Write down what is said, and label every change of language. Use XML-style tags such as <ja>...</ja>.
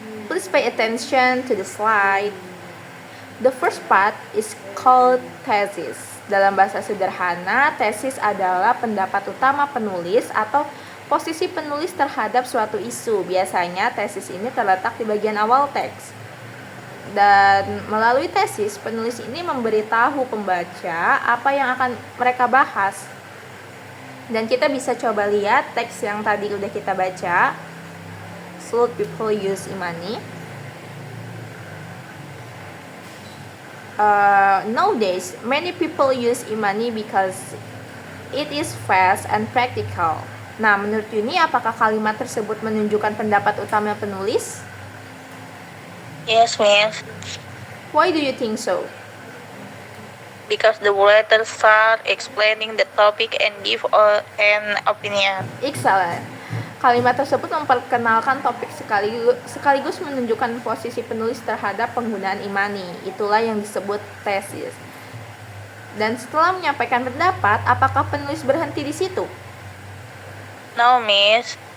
<en>Please pay attention to the slide. The first part is called thesis.</en> <id>Dalam bahasa sederhana, tesis adalah pendapat utama penulis atau posisi penulis terhadap suatu isu. Biasanya tesis ini terletak di bagian awal teks. Dan melalui tesis, penulis ini memberitahu pembaca apa yang akan mereka bahas. Dan kita bisa coba lihat teks yang tadi udah kita baca.</id> <en>Should people use e-money? Nowadays, many people use e-money because it is fast and practical.</en> <id>Nah, menurut Yuni, apakah kalimat tersebut menunjukkan pendapat utama penulis?</id> <en>Yes, Miss. Why do you think so? Because the writer start explaining the topic and give an opinion. Excellent.</en> <id>Kalimat tersebut memperkenalkan topik sekaligus menunjukkan posisi penulis terhadap penggunaan e-money. Itulah yang disebut tesis. Dan setelah menyampaikan pendapat, apakah penulis berhenti di situ?</id> <en>No, Miss.</en>